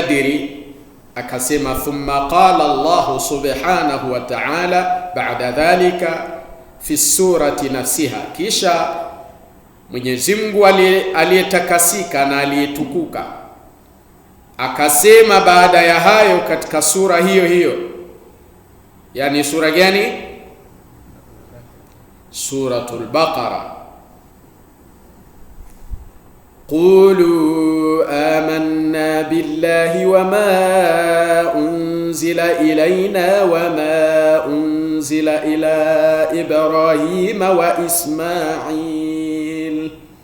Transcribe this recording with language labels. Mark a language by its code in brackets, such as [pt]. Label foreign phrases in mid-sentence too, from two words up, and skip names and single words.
[sw] al-Badri akasema [ar] ثم قال الله سبحانه وتعالى بعد ذلك في سورة نفسها, [sw] kisha Mwenyezi Mungu aliyetakasika na aliyetukuka akasema baada ya hayo katika sura hiyo hiyo. Yani sura gani? Suratul Baqara. [ar] قولوا آمنا بالله وما أنزل إلينا وما أنزل إلى إبراهيم وإسماعيل